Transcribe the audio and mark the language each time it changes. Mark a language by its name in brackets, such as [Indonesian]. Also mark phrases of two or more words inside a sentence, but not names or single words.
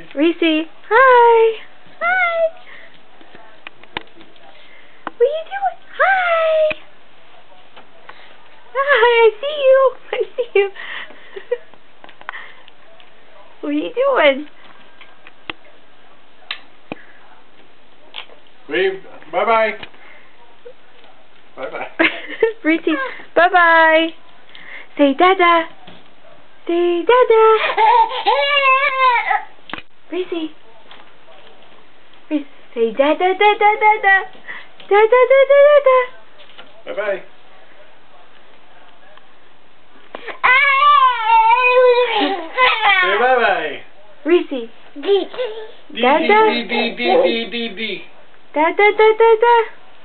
[English] Reese, hi. Hi. What are you doing? Hi. Hi, I see you. I see you. What are you doing? Wave. Bye-bye. Bye-bye. Reese, bye-bye. Say dada. Say dada. Reese. Reese, say dada da da da da. Da da da da da da. Bye-bye. Say bye-bye. Reese. D, Dada. D, D, D, D, D, D, D. Da da da da da.